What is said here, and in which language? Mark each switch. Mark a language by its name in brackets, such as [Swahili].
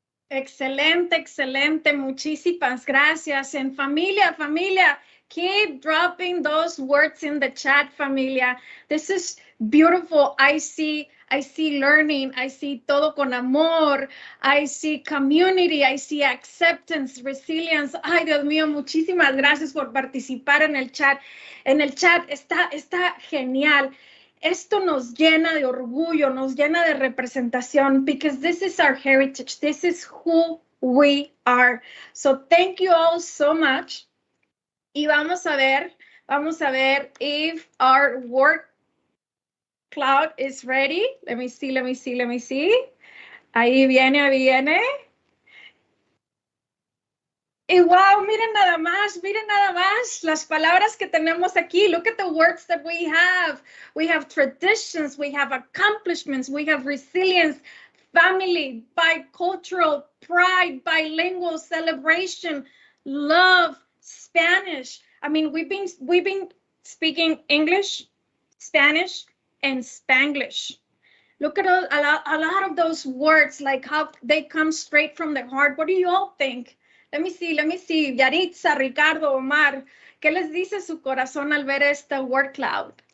[Spanish] Excelente, excelente. Muchísimas gracias. En familia, [English] keep dropping those words in the chat, familia. This is beautiful. I see learning. I see [Spanish] todo con amor. [English] I see community. I see acceptance, resilience. [Spanish] Ay, Dios mío, muchísimas gracias por participar en el chat. En el chat está genial. Esto nos llena de orgullo, nos llena de representación, [English] because this is our heritage. This is who we are. So thank you all so much. [Spanish] Y vamos a ver [English] if our word cloud is ready. Let me see. [Spanish] Ahí viene. Y wow, miren nada más las palabras que tenemos aquí. [English] Look at the words that we have. We have traditions, we have accomplishments, we have resilience, family, bicultural, pride, bilingual, celebration, love, Spanish. I mean, we've been speaking English, Spanish, and Spanglish. Look at a lot of those words, like how they come straight from the heart. What do you all think? Let me see. [Spanish] Yaritza, Ricardo, Omar, ¿qué les dice su corazón al ver esta word cloud?